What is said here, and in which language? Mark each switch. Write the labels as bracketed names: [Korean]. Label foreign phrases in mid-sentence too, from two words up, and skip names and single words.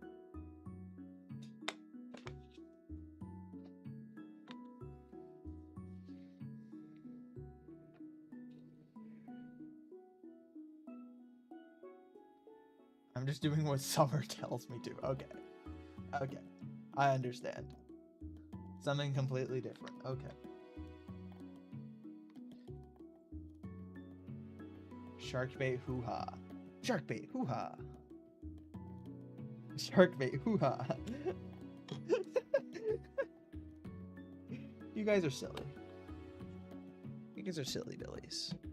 [English] I'm just doing what Summer tells me to. Okay. Okay. I understand. Something completely different. Okay. Sharkbait hoo-ha. Sharkbait hoo-ha. Sharkbait hoo-ha. You guys are silly. You guys are silly billies.